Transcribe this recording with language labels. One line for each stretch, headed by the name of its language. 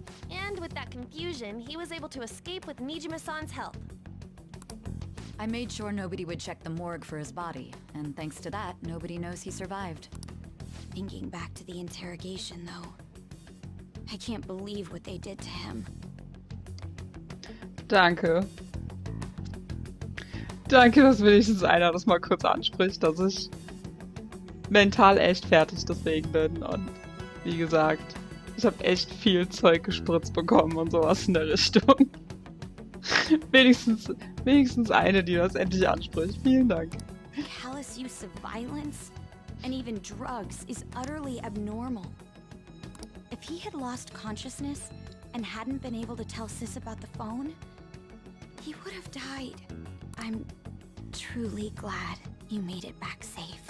English: And with that confusion, he was able to escape with Nijima-san's help. I made sure nobody would check the morgue for his body, and thanks to that, nobody knows he survived. Thinking back to the interrogation, though, I can't believe what they did to him.
German: Danke. Danke, dass wenigstens einer das mal kurz anspricht, dass ich mental echt fertig deswegen bin. Und wie gesagt, ich habe echt viel Zeug gespritzt bekommen und sowas in der Richtung. wenigstens eine, die das endlich anspricht. Vielen Dank.
English: Callous use of violence and even drugs is utterly abnormal. If he had lost consciousness and hadn't been able to tell Sis about the phone, he would have died. I'm truly glad you made it back safe.